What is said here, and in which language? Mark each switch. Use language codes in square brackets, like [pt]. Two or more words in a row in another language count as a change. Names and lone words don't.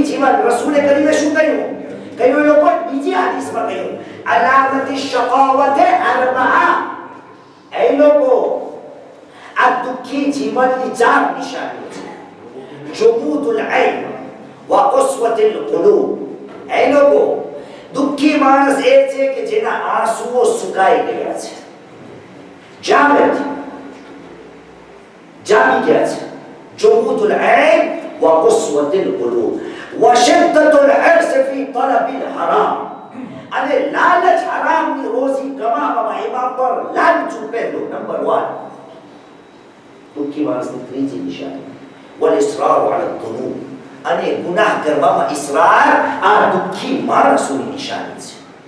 [gu] જીવન રસૂલે કરીને શું કહ્યું કયો લોકો બીજી હદીસમાં કહ્યું [ar] علامات الشقاوة أربع [gu] એ લોકો આ દુઃખી જીવનની ચાર નિશાનીઓ છે [ar] جمود العين وقسوة القلوب [gu] એ લોકો દુઃખી માણસ એ છે કે જેના આંસુઓ સુકાઈ ગયા છે જામી ગયા છે [ar] جمود العين وقسوة القلوب وشدة الحرص في طلب الحرام [gu] અને લાલચ હરામની રોજી કમાવામાં એમાં પર લાલચું પહેલું નંબર 1 દુઃખી માણસની ત્રીજી નિશાની [ar] والإصرار على الذنوب [gu] અને ગુનાહ કરવામાં ઇસરાર આ દુઃખી માણસોની નિશાની છે